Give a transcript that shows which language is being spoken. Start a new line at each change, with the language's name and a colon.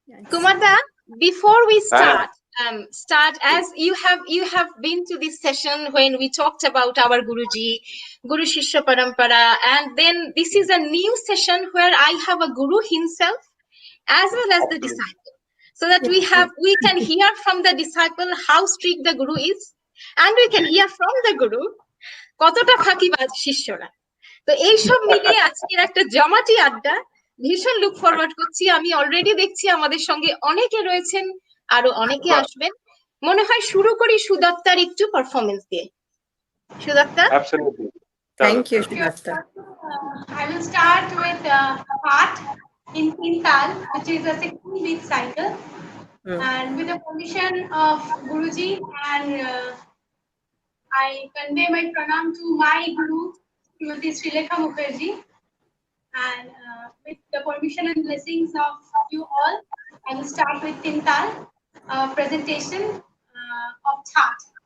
English: Kumarda, before we start as you have been to this session when we talked about our Guruji, Guru Shishya Parampara, and then this is a new session where I have a Guru himself as well as the disciple, so that we can hear from the disciple how strict the Guru is, and we can hear from the Guru
Bangla: কতটা ফাঁকিবাজ শিষ্যরা। তো এইসব মিলিয়ে আজকের একটা জমাটি আড্ডা ভীষণ
English: look forward
Bangla: করছি। আমি অলরেডি দেখছি আমাদের সঙ্গে অনেকে রয়েছেন, আরো অনেকে আসবেন। মনে হয় শুরু করি সুদত্তার একটু পারফরমেন্স দিয়ে। সুদত্তা?
English: Absolutely. Thank you, Sudatta. I will start with a part in Tal, which is a 16-beat cycle, and with the permission of Guruji, and I convey my pranam to my Guru, Srimati Srilekha Mukherjee, and with the permission and blessings of you all, I will start with Tintal presentation of Chhat.